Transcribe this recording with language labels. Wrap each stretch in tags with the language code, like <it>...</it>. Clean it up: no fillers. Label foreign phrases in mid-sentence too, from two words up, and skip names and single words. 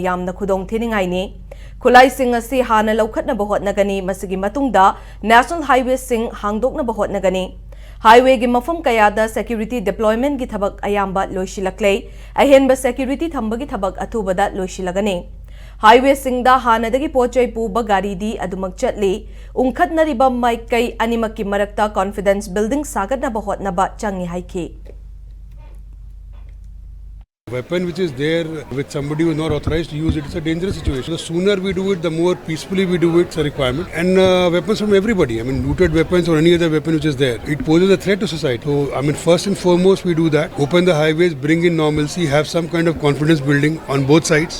<mni>yamna khudong thiningai ni khulai sing asi hana laukhatna bahotnagani masigi matungda national highway sing hangdokna bahotnagani highway gi mafam kayada</mni> <en>security deployment</en> <mni>gi thabak ayamba loisilakle ahenba security thambagi thabak athubada loisilagani highway singda hanadagi pochai puba gari di adumak chatli ungkhatnariba maikai animaki marakta</mni> <en>confidence building</en> <mni>sagatna bahotna ba changi haiki.</mni> <en>Weapon which is there with somebody who is not authorized to use it, it's a dangerous situation. The sooner we do it, the more peacefully we do it, it's a requirement. And weapons from everybody, I mean looted weapons or any other weapon which is there, it poses a threat to society. So I mean first and foremost we do that, open the highways, bring in normalcy, have some kind of confidence building on both sides.</en>